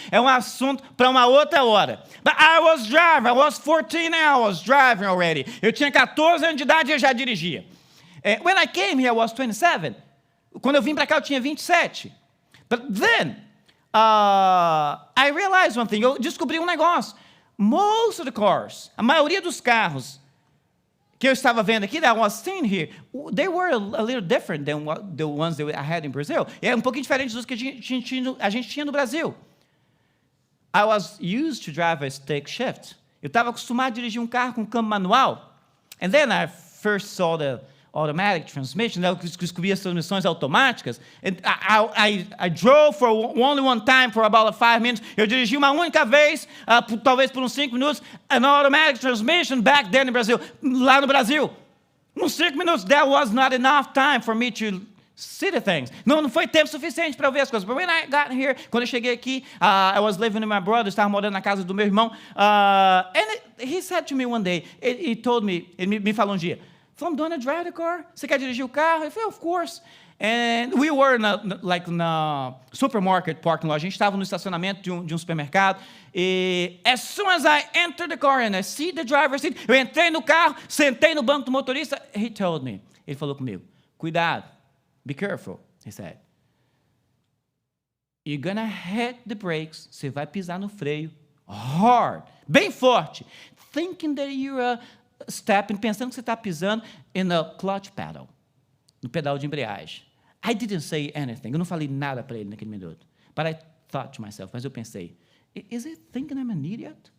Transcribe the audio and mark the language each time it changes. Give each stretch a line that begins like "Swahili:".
Portuguese: É um assunto para uma outra hora.
English: But I was driving. I was 14 hours driving already.
Portuguese: Eu tinha 14 anos de idade e eu já dirigia.
English: When I came here, I was 27.
Portuguese: Quando eu vim para cá, eu tinha 27.
English: But then, I realized one thing.
Portuguese: Eu descobri um negócio.
English: Most of the cars,
Portuguese: a maioria dos carros que eu estava vendo aqui,
English: that I was seeing here, they were a little different than the ones that I had in Brazil.
Portuguese: É um pouquinho diferente dos que a gente tinha no Brasil.
English: I was used to drive a stick shift.
Portuguese: Eu estava acostumado a dirigir um carro com câmbio manual.
English: And then I first saw the automatic transmission,
Portuguese: eu descobri as transmissões automáticas.
English: And I drove for only one time for about 5 minutes.
Portuguese: Eu dirigi uma única vez, talvez por uns 5 minutos,
English: an automatic transmission back then in Brazil.
Portuguese: Lá no Brasil, uns 5 minutos,
English: that was not enough time for me to see the things.
Portuguese: Não foi tempo suficiente para eu ver as coisas.
English: But when I got here,
Portuguese: quando eu cheguei aqui,
English: I was living with my brother,
Portuguese: estava morando na casa do meu irmão,
English: and he said to me one day, he told me,
Portuguese: ele me falou um dia,
English: Flamm, do you want to drive the car?
Portuguese: Você quer dirigir o carro? Eu falei,
English: of course. And we were na supermarket parking lot.
Portuguese: A gente estava no estacionamento de um supermercado.
English: E as soon as I entered the car and I see the driver's seat,
Portuguese: eu entrei no carro, sentei no banco do motorista.
English: He told me,
Portuguese: ele falou comigo, cuidado,
English: be careful, he said. You're gonna hit the brakes.
Portuguese: Você vai pisar no freio hard, bem forte,
English: thinking that you're stepping,
Portuguese: pensando que você está pisando
English: in a clutch pedal,
Portuguese: no pedal de embreagem.
English: I didn't say anything.
Portuguese: Eu não falei nada para ele naquele minuto.
English: But I thought to myself,
Portuguese: mas eu pensei,
English: is he thinking I'm an idiot?